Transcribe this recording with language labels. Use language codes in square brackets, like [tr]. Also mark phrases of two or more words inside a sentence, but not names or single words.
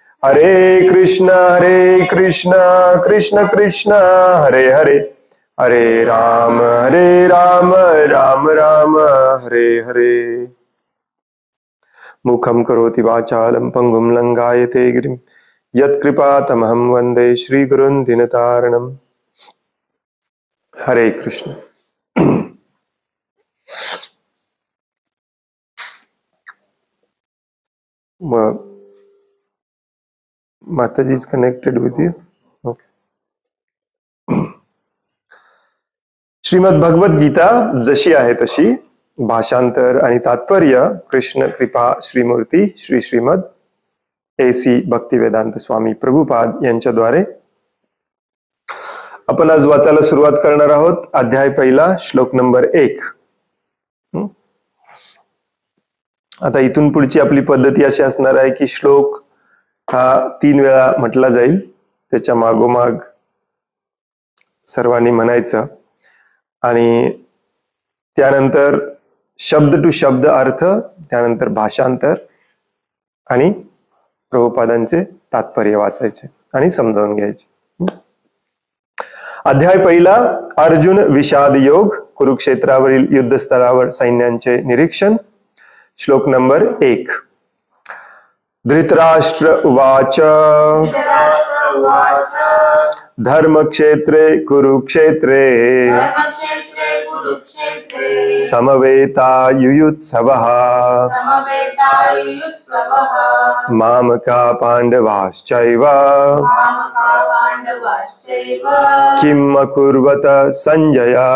[sa] हरे कृष्ण कृष्ण कृष्ण हरे हरे, हरे राम राम राम हरे हरे। मुखं करोति वाचालं पंगुं लंघायते गिरिं यत्कृपातमहं वन्दे श्रीगुरुं दीनतारिणम्। हरे कृष्ण। [en] Mataji is connected with you. Okay. [mr] श्रीमद भगवत गीता जशी आहे तशी, भाषांतर आणि तात्पर्य कृष्ण कृपा श्रीमूर्ती श्री श्रीमद AC भक्तिवेदांत स्वामी प्रभुपाद यांच्याद्वारे आपण आज वाचायला सुरुवात करणार आहोत। अध्याय पहिला, श्लोक नंबर 1। आता इथून पुढची आपली पद्धती अशी असणार आहे की श्लोक हा 3 वेळा म्हटला जाईल, त्याच्या मागोमाग सर्वांनी म्हणायचं आणि त्यानंतर शब्द टू शब्द अर्थ, त्यानंतर भाषांतर आणि प्रभुपादांचे तात्पर्य वाचायचे आणि समजावून घ्यायचे। अध्याय पहिला, अर्जुन विषाद योग, कुरुक्षेत्रावरील युद्धस्थळावर सैन्यांचे निरीक्षण। श्लोक नंबर 1। [sa] धृतराष्ट्र उवाच धर्मक्षेत्रे कुरुक्षेत्रे समवेतायुयुत्सवः मामका पाण्डवाश्चैव किम् अकुर्वत संजय।